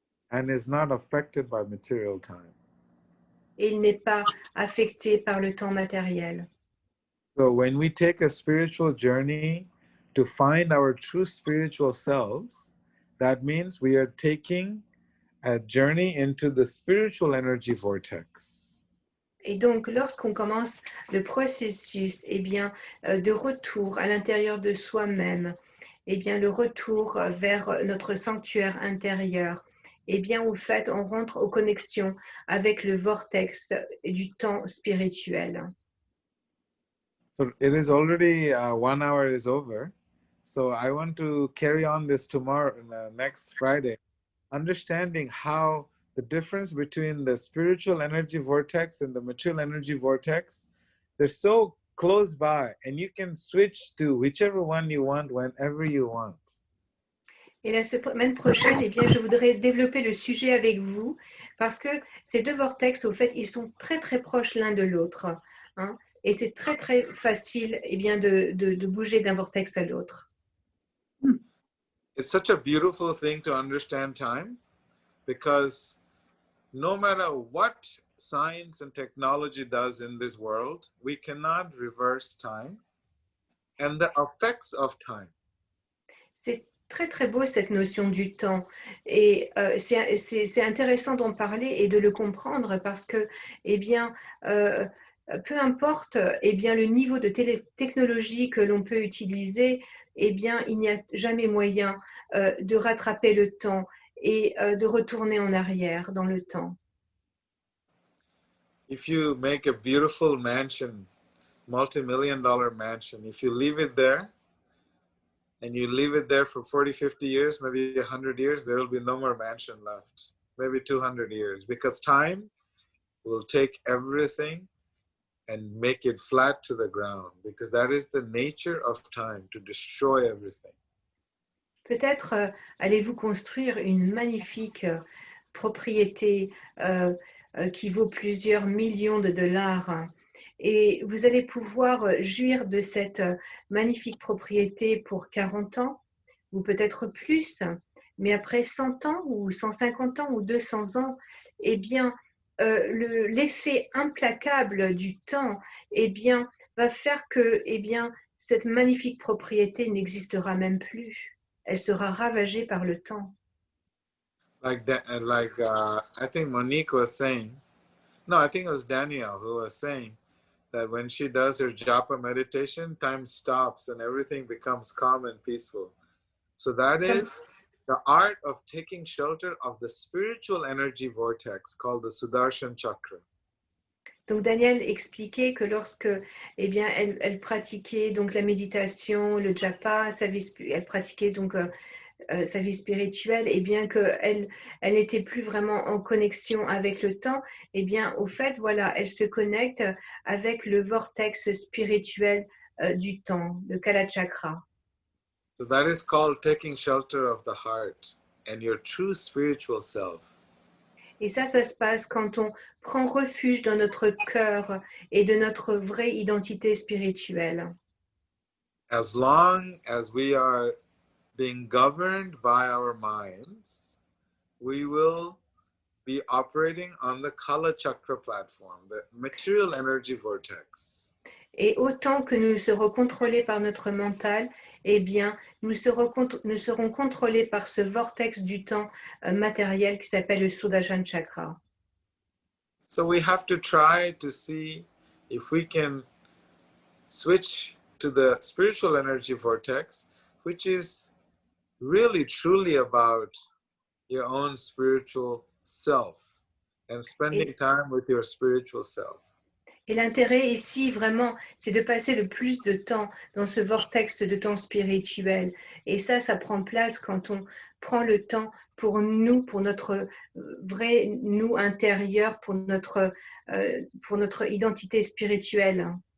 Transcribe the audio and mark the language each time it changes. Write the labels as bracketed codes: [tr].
[en] And is not affected by material time. [fr] Et il n'est pas affecté par le temps matériel. [en] So when we take a spiritual journey to find our true spiritual selves, that means we are taking a journey into the spiritual energy vortex. [fr] Et donc, lorsqu'on commence le processus eh bien, de retour à l'intérieur de soi-même, eh bien, le retour vers notre sanctuaire intérieur, eh bien, au fait, on rentre aux connexions avec le vortex du temps spirituel. [en] So it is already 1 hour is over. So I want to carry on this tomorrow, next Friday, understanding how the difference between the spiritual energy vortex and the material energy vortex, they're so close by, and you can switch to whichever one you want whenever you want. [fr] Et la semaine prochaine, eh bien, je voudrais développer le sujet avec vous parce que ces deux vortex, au fait, ils sont très, très proches l'un de l'autre. Hein, et c'est très, très facile eh bien, de bouger d'un vortex à l'autre. [en] It's such a beautiful thing to understand time, because no matter what science and technology does in this world, we cannot reverse time and the effects of time. [fr] C'est très très beau cette notion du temps et c'est intéressant d'en parler et de le comprendre parce que eh bien peu importe eh bien le niveau de technologie que l'on peut utiliser, eh bien il n'y a jamais moyen de rattraper le temps et de retourner en arrière dans le temps. [en] If you make a beautiful mansion, multi-million-dollar mansion, if you leave it there and you leave it there for 40, 50 years, maybe 100 years, there will be no more mansion left, maybe 200 years, because time will take everything and make it flat to the ground, because that is the nature of time, to destroy everything. [fr] Peut-être allez-vous construire une magnifique propriété qui vaut plusieurs millions de dollars. Et vous allez pouvoir jouir de cette magnifique propriété pour 40 ans, ou peut-être plus, mais après 100 ans, ou 150 ans, ou 200 ans, eh bien, l'effet implacable du temps eh bien, va faire que eh bien, cette magnifique propriété n'existera même plus. Elle sera ravagée par le temps. [en] Like that, I think Monique was saying, no, I think it was Danielle who was saying that when she does her japa meditation, time stops and everything becomes calm and peaceful. So that is the art of taking shelter of the spiritual energy vortex called the Sudarshan Chakra. [fr] Donc Danielle expliquait que lorsque eh bien, elle pratiquait donc la méditation, le japa, elle pratiquait donc sa vie spirituelle, et bien qu'elle n'était plus vraiment en connexion avec le temps, et bien au fait, voilà, elle se connecte avec le vortex spirituel du temps, le Kala Chakra. [en] So that is called taking shelter of the heart and your true spiritual self. [fr] Et ça se passe quand on prend refuge dans notre cœur et de notre vraie identité spirituelle. [en] As long as we are being governed by our minds, we will be operating on the Kala Chakra platform, the material energy vortex. [fr] Et autant que nous serons contrôlés par notre mental, eh bien, nous serons contrôlés par ce vortex du temps matériel qui s'appelle le Sudarshan Chakra. [en] So we have to try to see if we can switch to the spiritual energy vortex, which is really truly about your own spiritual self and spending time with your spiritual self. [fr] Et l'intérêt ici, vraiment, c'est de passer le plus de temps dans ce vortex de temps spirituel. Et ça prend place quand on prend le temps pour nous, pour notre vrai nous intérieur, pour notre identité spirituelle.